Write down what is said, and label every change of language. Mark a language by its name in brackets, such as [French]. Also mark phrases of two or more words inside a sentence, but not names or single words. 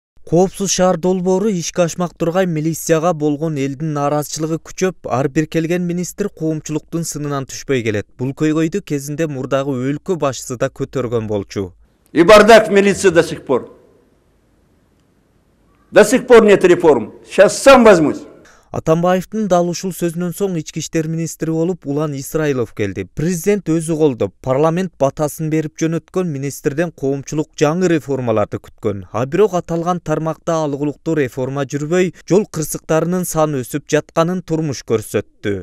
[Kyrgyz] Коопсуз шаар долбоору ишке ашмак тургай милицияга болгон элдин нааразычылыгы күчөп, ар бир келген министр коомчулуктун сынынан түшпөй келет. Бул көйгөйдү кезинде мурдагы өлкө башчысы да көтөргөн болчу. [Russian] И бардак в милиции до сих пор. До сих пор нет реформ. Сейчас сам возьмусь. [Kyrgyz] Атамбаевдин дал ушул сөзүнөн соң ички иштер министри болуп Улан Исраилов келди. Президент өзү колдоп, парламент батасын берип жөнөткөн министрден коомчулук жаңы реформаларды күткөн. А бирок аталган тармакта алгылыктуу реформа жүрбөй, жол кырсыктарынын саны өсүп жатканын турмуш көрсөттү.